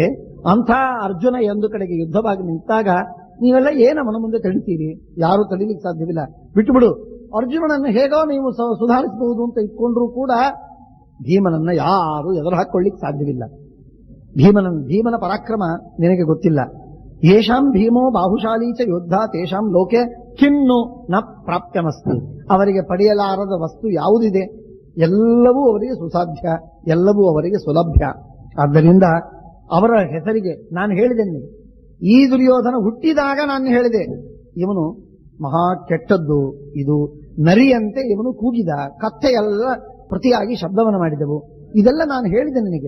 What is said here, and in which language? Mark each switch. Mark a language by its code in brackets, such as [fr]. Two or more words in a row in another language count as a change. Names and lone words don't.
[kn] ಅಂಥ ಅರ್ಜುನ ಒಂದು ಕಡೆಗೆ ಯುದ್ಧವಾಗಿ ನಿಂತಾಗ ನೀವೆಲ್ಲ ಏನವನ ಮುಂದೆ ತಡಿತೀರಿ? ಯಾರು ತಡಿಲಿಕ್ಕೆ ಸಾಧ್ಯವಿಲ್ಲ, ಬಿಟ್ಟುಬಿಡು. ಅರ್ಜುನನನ್ನು ಹೇಗೋ ನೀವು ಸುಧಾರಿಸಬಹುದು ಅಂತ ಇಟ್ಕೊಂಡ್ರೂ ಕೂಡ ಭೀಮನನ್ನ ಯಾರು ಎದುರು ಹಾಕೊಳ್ಳಿಕ್ಕೆ ಸಾಧ್ಯವಿಲ್ಲ. ಭೀಮನ ಪರಾಕ್ರಮ ನಿನಗೆ ಗೊತ್ತಿಲ್ಲ. [sa] ಯೇಷಾಂ ಭೀಮೋ ಬಾಹುಶಾಲಿ ಚ ಯೋದ್ಧ ತೇಷಾಂ ಲೋಕೆ ಕಿನ್ನು ನ ಪ್ರಾಪ್ಯಮಸ್ತಿ. [kn] ಅವರಿಗೆ ಪಡೆಯಲಾರದ ವಸ್ತು ಯಾವುದಿದೆ? ಎಲ್ಲವೂ ಅವರಿಗೆ ಸುಸಾಧ್ಯ, ಎಲ್ಲವೂ ಅವರಿಗೆ ಸುಲಭ್ಯ. ಆದ್ದರಿಂದ ಅವರ ಹೆಸರಿಗೆ ನಾನು ಹೇಳಿದ್ದೇನೆ, ಈ ದುರ್ಯೋಧನ ಹುಟ್ಟಿದಾಗ ನಾನು ಹೇಳಿದೆ ಇವನು ಮಹಾ ಕೆಟ್ಟದ್ದು, ಇದು ನರಿಯಂತೆ ಇವನು ಕೂಗಿದ, ಕತ್ತೆಯೆಲ್ಲ ಪ್ರತಿಯಾಗಿ ಶಬ್ದವನ್ನು ಮಾಡಿದೆವು, ಇದೆಲ್ಲ ನಾನು ಹೇಳಿದೆ ನಿನಗೆ.